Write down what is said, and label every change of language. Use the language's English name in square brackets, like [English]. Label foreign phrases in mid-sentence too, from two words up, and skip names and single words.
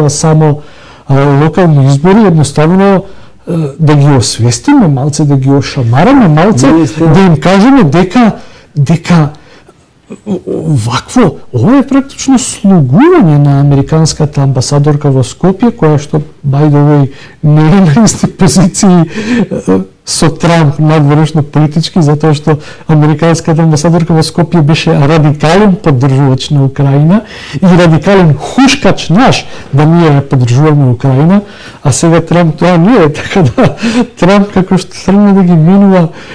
[Macedonian] ова само локални избори, едноставно да ги освестиме малце, да ги ошамараме малце, да им кажеме дека вакво, ова е практично слугување на американската амбасадорка во Скопје, која што, [English] by the way, [Macedonian] не е на исти позиции со Трамп надворешно политички, затоа што американската амбасадорка во Скопје беше радикален поддржувач на Украина и радикален хушкач наш да ние ја поддржуваме Украина, а сега Трамп тоа не е, така да Трамп како што тргна да ги минува